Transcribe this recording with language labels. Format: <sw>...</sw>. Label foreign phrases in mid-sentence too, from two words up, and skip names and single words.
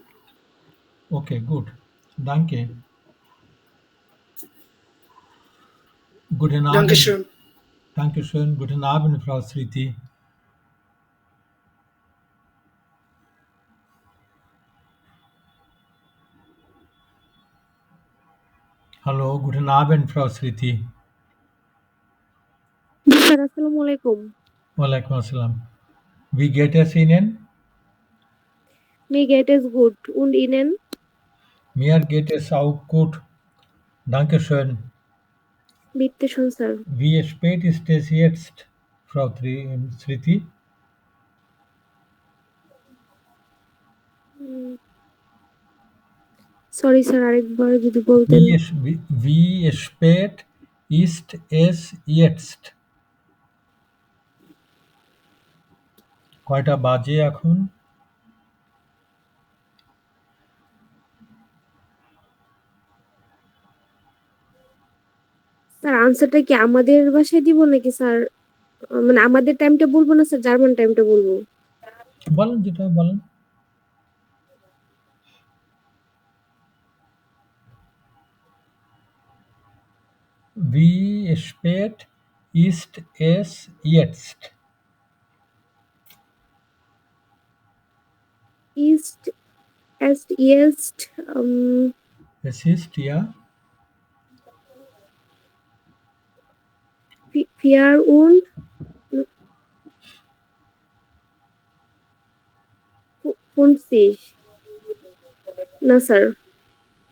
<de>okay, gut. Danke. Guten Abend. Dankeschön. Dankeschön. Guten Abend, Frau Sriti. Hallo, guten Abend, Frau Sriti.</de> <bn>স্যার আসসালামু আলাইকুম।</bn> <ar>Walaikum Assalam.</ar> <de>Wie geht es Ihnen? Mir geht es gut. Und Ihnen? Mir geht es auch gut. Dankeschön. Bitte schön,</de> <bn>স্যার।</bn> <de>Wie spät ist es jetzt, Frau Sriti?</de> <bn>সরি স্যার, আরেকবার যদি বলতেন। Wie spät ist es jetzt? কয়টা বাজে এখন? স্যার</bn> <en>answer</en> <bn>কি আমাদের ভাষায় দিব নাকি স্যার মানে আমাদের টাইমটা বলবো না স্যার, জার্মান টাইমটা বলবো?</bn> <de>বলেন যেটা বলেন। Wie spät ist es jetzt? Ist es jetzt Es ist ja 4 und 50?</de> <bn>না স্যার,</bn>